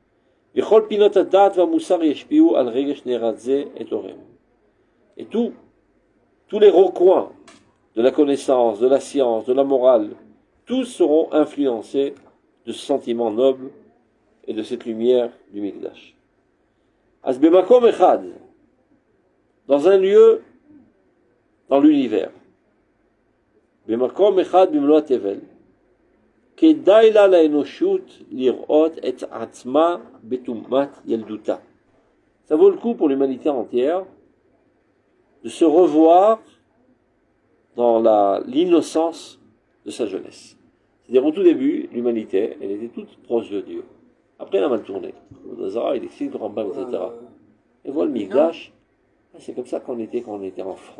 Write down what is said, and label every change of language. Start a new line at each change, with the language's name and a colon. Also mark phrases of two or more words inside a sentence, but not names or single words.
French: Et tous les recoins de la connaissance, de la science, de la morale, tous seront influencés de ce sentiment noble et de cette lumière du Mikdash.
Hebrew: שבמקום אחד,
French: dans un lieu, dans l'univers,
Hebrew: במקום אחד במלוא התבל, כדאי לה לאנושות לראות את עצמה בטומאת ילדותה.
French: Ça vaut le coup pour l'humanité entière de se revoir dans l'innocence de sa jeunesse. C'est-à-dire au tout début, l'humanité, elle était toute proche de Dieu. Après, elle a mal tourné. Le Zara, il explique le Rambam, etc. Et voilà le Mikdash, c'est comme ça qu'on était quand on était enfant.